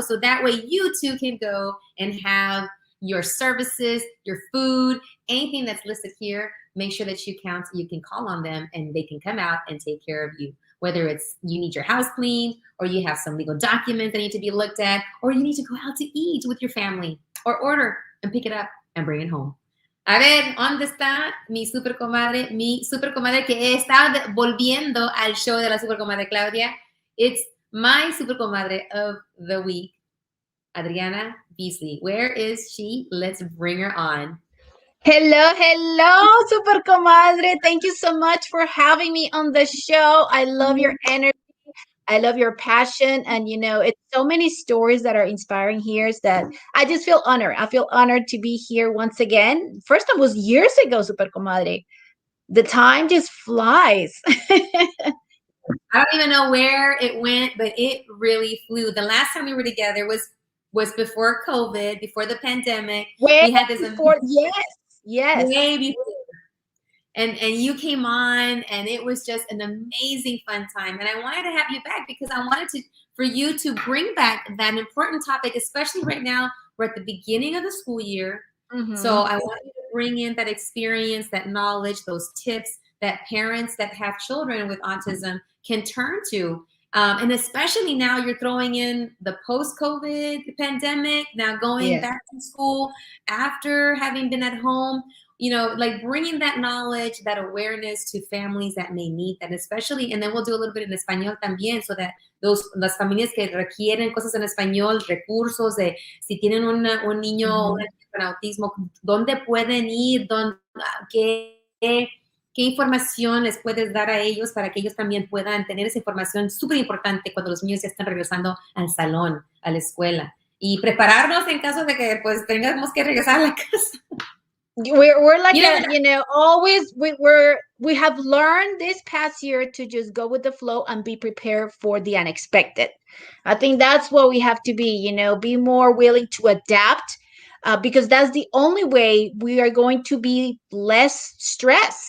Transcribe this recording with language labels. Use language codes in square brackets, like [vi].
[en] So that way you too can go and have your services, your food, anything that's listed here. Make sure that you can call on them, and they can come out and take care of you. Whether it's you need your house cleaned, or you have some legal documents that need to be looked at, or you need to go out to eat with your family, or order and pick it up and bring it home. [es] A ver, ¿dónde está mi super comadre? Mi super comadre que está volviendo al show de la super comadre Claudia. [en] It's my super comadre of the week, Adriana Beasley. Where is she? Let's bring her on. Hello, super comadre. Thank you so much for having me on the show. I love your energy. I love your passion. And, it's so many stories that are inspiring here that I just feel honored. I feel honored to be here once again. First time was years ago, super comadre. The time just flies. I don't even know where it went, but it really flew. The last time we were together was before COVID, before the pandemic. Way We had this before, yes. way before. And you came on, and it was just an amazing fun time. And I wanted to have you back because I wanted for you to bring back that important topic, especially right now. We're at the beginning of the school year. Mm-hmm. So I want you to bring in that experience, that knowledge, those tips that parents that have children with autism can turn to. And especially now you're throwing in the post-COVID pandemic, now going back to school after having been at home, like bringing that knowledge, that awareness to families that may need that, especially, and then we'll do a little bit in español también, so that las familias que requieren cosas en español, recursos de si tienen un niño con autismo, dónde pueden ir, [es] qué información les puedes dar a ellos para que ellos también puedan tener esa información súper importante cuando los niños ya están regresando al salón, a la escuela, y prepararnos en caso de que pues tengamos que regresar a la casa. [en] We're like always we have learned this past year to just go with the flow and be prepared for the unexpected. I think that's what we have to be, be more willing to adapt, because that's the only way we are going to be less stressed.